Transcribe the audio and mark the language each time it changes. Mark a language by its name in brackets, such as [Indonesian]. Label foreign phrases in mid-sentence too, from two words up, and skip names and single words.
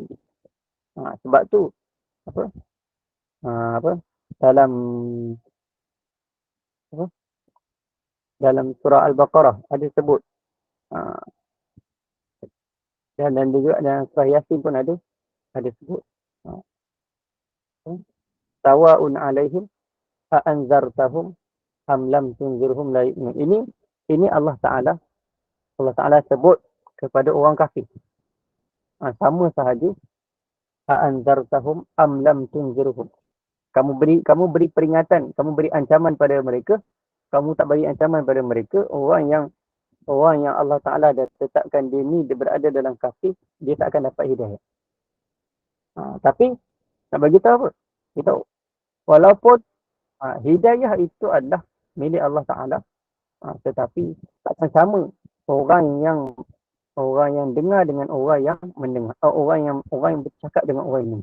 [Malay] Sebab tu dalam surah Al-Baqarah ada sebut, dan juga dalam surah Yasin pun ada sebut, [Arabic] سواء عليهم أأنذرتهم أم لم تنذرهم لا يؤمنون. [Malay] Ini Allah Taala sebut kepada orang kafir. Sama sahaja, [Arabic] أ أنذرتهم أم لم تنذرهم. [Malay] Kamu beri peringatan, kamu beri ancaman pada mereka, kamu tak beri ancaman pada mereka, orang yang Allah Taala dah tetapkan dia ni dia berada dalam kafir, dia tak akan dapat hidayah. Tapi nak bagi tahu apa? Kita walaupun hidayah itu adalah milik Allah Taala, tetapi takkan sama orang yang dengar dengan orang yang mendengar, orang yang bercakap dengan orang ini.